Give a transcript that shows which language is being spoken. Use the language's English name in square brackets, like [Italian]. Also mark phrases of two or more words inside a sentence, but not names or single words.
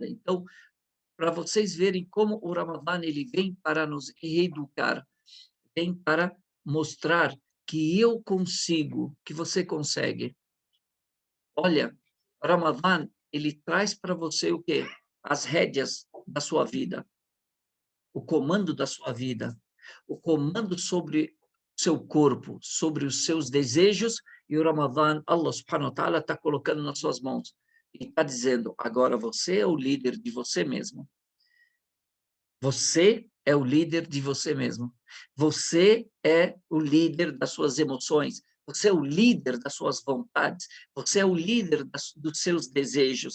[Portuguese] Então, para vocês verem como o Ramadã ele vem para nos reeducar, vem para mostrar que eu consigo, que você consegue. Olha, Ramadã, ele traz para você o quê? As rédeas da sua vida, o comando da sua vida, o comando sobre o seu corpo, sobre os seus desejos, e o Ramadã, [Arabic] الله سبحانه وتعالى [Portuguese] está colocando nas suas mãos. E está dizendo, agora você é o líder de você mesmo. Você é o líder de você mesmo. Você é o líder das suas emoções. Você é o líder das suas vontades. Você é o líder dos seus desejos.